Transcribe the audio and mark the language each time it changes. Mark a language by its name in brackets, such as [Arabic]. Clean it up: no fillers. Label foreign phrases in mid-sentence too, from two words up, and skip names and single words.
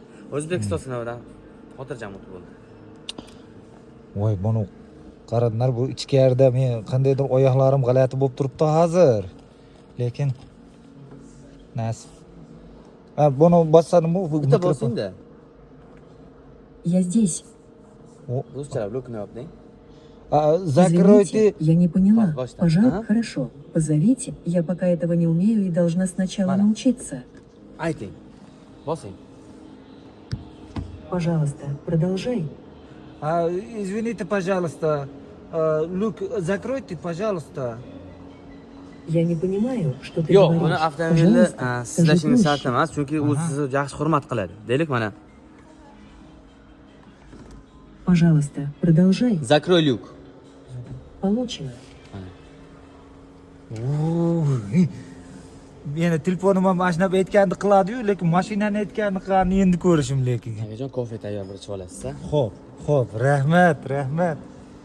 [Uzbek] O'zbekiston sinovidan xotirjam o'tib bo'ldi. Voy, buni qaranglar, bu ichkarida men qandaydir oyoqlarim g'alati bo'lib turibdi hozir. Lekin nasib. Buni bossanmi bu bitta bosing-da. [Russian] Я здесь. Ruscha блок кнопкой. Закройте. Я не поняла. Пожалуйста. Хорошо. Позовите. Я пока этого не умею и должна сначала научиться. [Uzbek] Ayting. Bosing. [Russian] Пожалуйста, продолжай. Извините, пожалуйста. Люк, закройте, пожалуйста. Я не понимаю, что ты [Uzbek] Yo'q, [Russian] говоришь. [Uzbek] buni avtomobilni [Russian] Пожалуйста, [Uzbek] sizlashingiz [Russian] скажи [Uzbek] shart emas, chunki u sizni yaxshi hurmat qiladi. Deylik mana. [Russian] Пожалуйста, продолжай. Закрой люк. Получено. [Uzbek] Meni telefonim ham mashina aytganini qiladi-yu, lekin mashinani aytganini qilani endi ko'rishim lekin. Nagajon kofe tayyor bir ichib olasiz-a? Xo'p, rahmat.